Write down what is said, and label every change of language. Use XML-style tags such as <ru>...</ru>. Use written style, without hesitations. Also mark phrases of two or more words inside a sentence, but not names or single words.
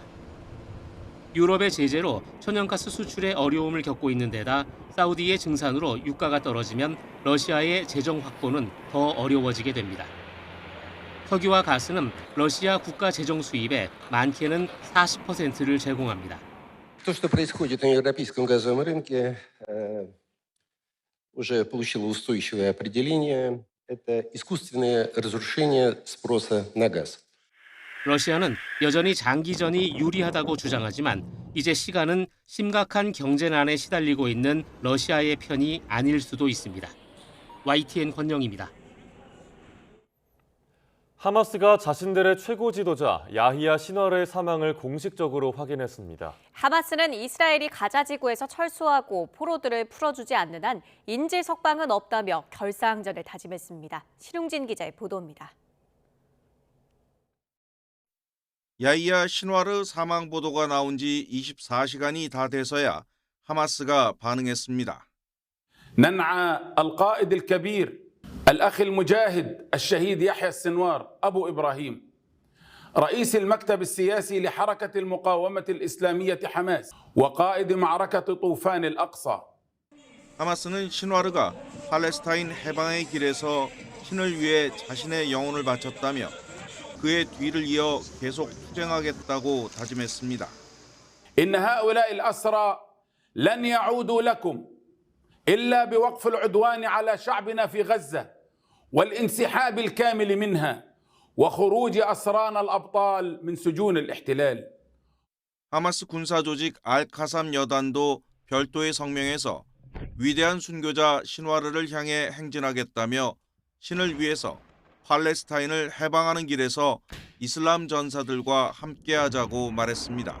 <ko>유럽의 제재로 천연가스 수출에 어려움을 겪고 있는 데다 사우디의 증산으로 유가가 떨어지면 러시아의 재정 확보는 더 어려워지게 됩니다. 석유와 가스는 러시아 국가 재정 수입의 많게는 40%를 제공합니다.</ko> <ru>То, что происходит на европейском газовом рынке, уже получило устойчивое определение. Это искусственное разрушение спроса на газ.</ru> <ko>러시아는 여전히 장기전이 유리하다고 주장하지만 이제 시간은 심각한 경제난에 시달리고 있는 러시아의 편이 아닐 수도 있습니다. YTN 권영입니다. 하마스가 자신들의 최고 지도자 야히야 신와르의 사망을 공식적으로 확인했습니다. 하마스는 이스라엘이 가자 지구에서 철수하고 포로들을 풀어주지 않는 한 인질 석방은 없다며 결사항전을 다짐했습니다. 신웅진 기자의 보도입니다. 야히야 신와르 사망 보도가 나온 지 24시간이 다 돼서야 하마스가 반응했습니다.</ko> <ar>ننعى القائد الكبير الأخ المجاهد الشهيد يحيى السنوار أبو إبراهيم رئيس المكتب السياسي لحركة المقاومة الإسلامية حماس وقائد معركة طوفان الأقصى.</ar> <ko>하마스는 신와르가 팔레스타인 해방의 길에서 신을 위해 자신의 영혼을 바쳤다며 그의 뒤를 이어 계속 투쟁하겠다고 다짐했습니다.</ko> <ar>إن هؤلاء الأسرى لن يعودوا لكم إلا بوقف العدوان على شعبنا في غزة والانسحاب الكامل منها وخروج أسرانا الأبطال من سجون الاحتلال.</ar> <ko>하마스 군사 조직 알카삼 여단도 별도의 성명에서 위대한 순교자 신와르를 향해 행진하겠다며 신을 위해서 팔레스타인을 해방하는 길에서 이슬람 전사들과 함께하자고 말했습니다.</ko>